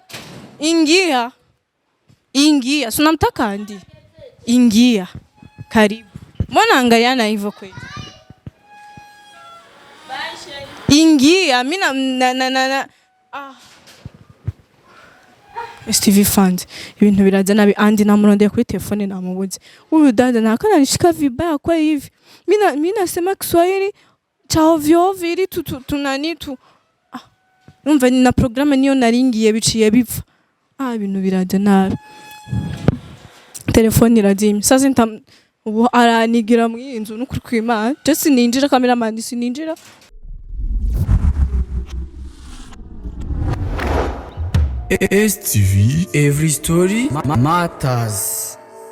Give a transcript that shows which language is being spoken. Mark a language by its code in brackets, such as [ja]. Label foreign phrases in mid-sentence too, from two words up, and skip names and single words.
[sw] Ingia. Si unamtaka andi? Ingia. Karibu. Mbona angaliana hivyo kweli? Ingia, mimi na [rw] STV fund ibintu biraza nabi andi namurondeye kuri telefone namubuze. [sw] Huyu dada nakana nishika vibaya kwa hivi. Mimi nasema Kiswahili cha ovyo ovyo ili tunani tu. [rw] Numva ni na programme niyo naringiye biciye bipfa. Ibintu biraza nabi. Telefone irazimye. Sasa ubu aranigira mu inzu n'ukuri kwimana. Just ninjira cameraman sininjira. [en] STV, every story matters.